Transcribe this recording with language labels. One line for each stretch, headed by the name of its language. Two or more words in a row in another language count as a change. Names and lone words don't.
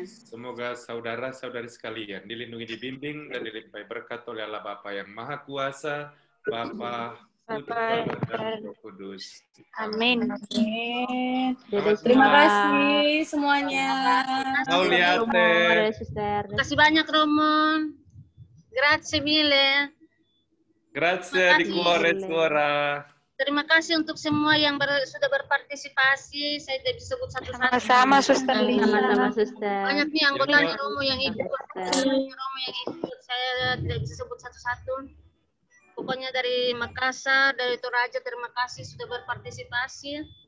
Indonesian: Semoga saudara-saudari sekalian dilindungi, dibimbing, dan dilimpahi berkat oleh Allah Bapa yang Maha Kuasa, Bapa, Putra, dan Roh Kudus. Amin. Terima kasih semuanya. Mau lihat Terima kasih banyak, Romo.
Italian: Grazie mille. Grazie di cuore suara.
Indonesian: Terima kasih untuk semua yang sudah berpartisipasi. Saya tidak bisa sebut satu-satu. Sama-sama, Suster Lina. Sama-sama, Suster. Banyak nih anggotanya Romo yang ikut. Saya tidak bisa sebut satu-satu. Pokoknya dari Makassar, dari Toraja, terima kasih sudah berpartisipasi.